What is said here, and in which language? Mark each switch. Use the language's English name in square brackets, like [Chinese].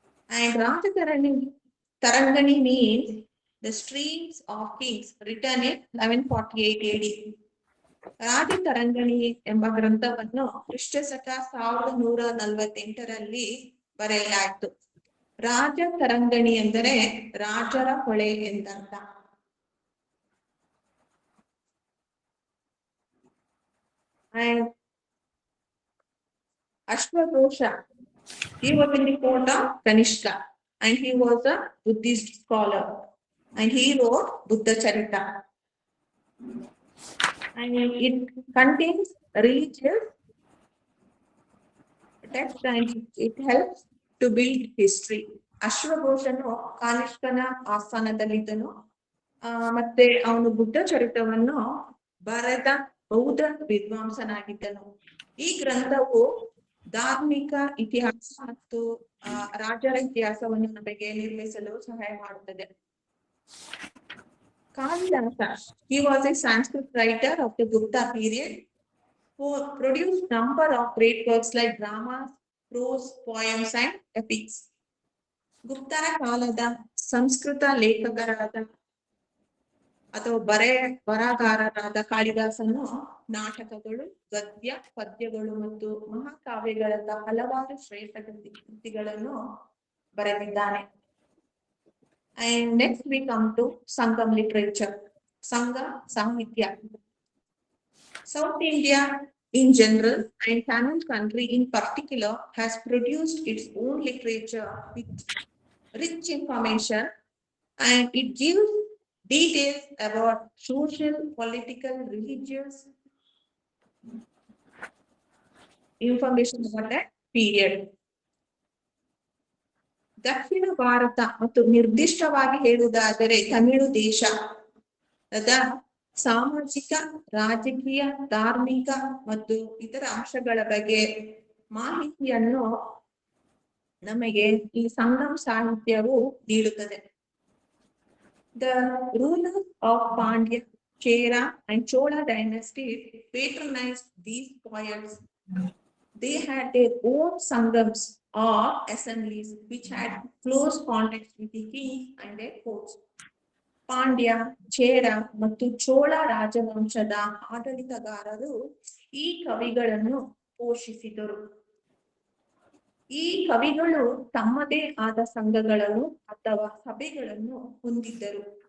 [English] And Rajatarangini means the streams of kings, written in 1148 AD. [Kannada] Rajatarangini ಎಂಬ ಗ್ರಂಥವನ್ನು ಕ್ರಿಸ್ತಶಕ 1148ರಲ್ಲಿ ಬರೆಯಲಾಯಿತು. ರಾಜತರಂಗಿಣಿ ಎಂದರೆ ರಾಜರ ಹೊಳೆ ಎಂದರ್ಥ. [English] And Ashwagosha, he was in the court of Kanishka and he was a Buddhist scholar and he wrote Buddha Charita. And it contains religious text and it helps to build history. [Kannada] ಅಶ್ವಘೋಷನು ಕಾನಿಷ್ಕನ ಆಸ್ಥಾನದಲ್ಲಿದ್ದನು. ಮತ್ತೆ ಅವನು ಬುದ್ಧ ಚರಿತವನ್ನು ಬರೆದ ಬೌದ್ಧ ವಿದ್ವಾಂಸನಾಗಿದ್ದನು. ಈ ಗ್ರಂಥವು ಧಾರ್ಮಿಕ ಇತಿಹಾಸ ಮತ್ತು ರಾಜರ ಇತಿಹಾಸವನ್ನು ನಮಗೆ ನಿರ್ಮಿಸಲು ಸಹಾಯ ಮಾಡುತ್ತದೆ. [English] Kalidasa, he was a Sanskrit writer of the Gupta period who produced number of great works like dramas, prose, poems and epics. [Kannada] ಗುಪ್ತರ ಕಾಲದ ಸಂಸ್ಕೃತ ಲೇಖಕರಾದ ಅಥವಾ ಬರಹಗಾರರಾದ ಕಾಳಿದಾಸನು ನಾಟಕಗಳು, ಗದ್ಯ, ಪದ್ಯಗಳು ಮತ್ತು ಮಹಾಕಾವ್ಯಗಳಂತ ಹಲವಾರು ಶ್ರೇಷ್ಠ ಕೃತಿಗಳನ್ನು ಬರೆದಿದ್ದಾನೆ. [English] And next we come to Sangam literature, Sangha Sahitya. South India in general and Tamil country in particular has produced its own literature with rich information and it gives details about social, political, religious information about that period. [Kannada] ದಕ್ಷಿಣ ಭಾರತ ಮತ್ತು ನಿರ್ದಿಷ್ಟವಾಗಿ ಹೇಳುವುದಾದರೆ ತಮಿಳು ದೇಶದ ಸಾಮಾಜಿಕ, ರಾಜಕೀಯ, ಧಾರ್ಮಿಕ ಮತ್ತು ಇತರ ಅಂಶಗಳ ಬಗ್ಗೆ ಮಾಹಿತಿಯನ್ನು ನಮಗೆ ಈ ಸಂಗಮ್ ಸಾಹಿತ್ಯವು ನೀಡುತ್ತದೆ. [English] The rulers of Pandya, Chera and Chola dynasties patronized these poets. They had their own sangams or assemblies which had close contact with the king and their courts. [Kannada] Pandya, ಚೇರ ಮತ್ತು ಚೋಳ ರಾಜವಂಶದ ಆಡಳಿತಗಾರರು ಈ ಕವಿಗಳನ್ನು ಪೋಷಿಸಿದರು. ಈ ಕವಿಗಳು ತಮ್ಮದೇ ಆದ ಸಂಘಗಳನ್ನು ಅಥವಾ ಸಭೆಗಳನ್ನು ಹೊಂದಿದ್ದರು.